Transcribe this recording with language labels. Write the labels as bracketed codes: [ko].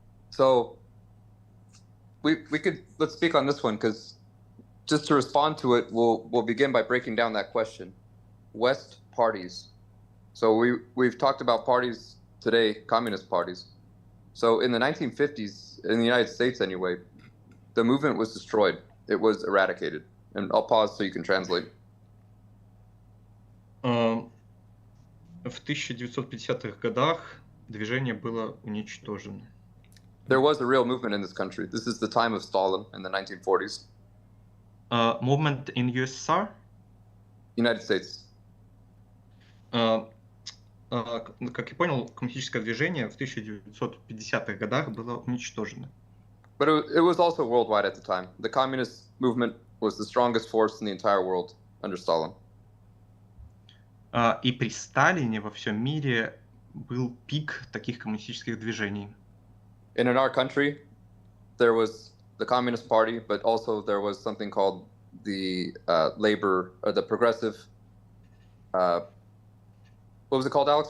[en] So we could let's speak on this one, because just to respond to it, we'll begin by breaking down that question. West parties. So we've talked about parties today, communist parties. So in the 1950s, in the United States anyway, the movement was destroyed. It was eradicated. And I'll pause so you can translate. [ru] В 1950-х годах движение было уничтожено. [en] There was a real movement in this country. This is the time of Stalin in the 1940s. Movement in USSR? United States. [ru] Как я понял, коммунистическое движение в 1950-х годах было уничтожено. [en] But it was also worldwide at the time. The communist movement was the strongest force in the entire world under Stalin. [ru] И при Сталине во всем мире был пик таких коммунистических движений. [en] And in our country, there was the Communist Party, but also there was something called the Labor, or the Progressive, what was it called, Alex?